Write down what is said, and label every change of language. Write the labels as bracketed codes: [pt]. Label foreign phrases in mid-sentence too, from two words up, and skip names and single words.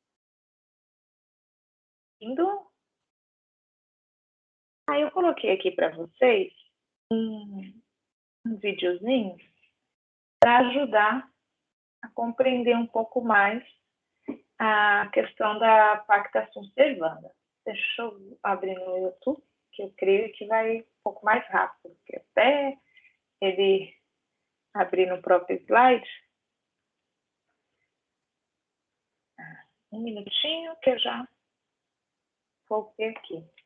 [pt] Aí eu coloquei aqui para vocês um videozinho para ajudar a compreender um pouco mais a questão da [la] pacta sunt servanda. [pt] Deixa eu abrir no YouTube, que eu creio que vai um pouco mais rápido, porque até ele abrir no próprio slide. Um minutinho que eu já voltei aqui.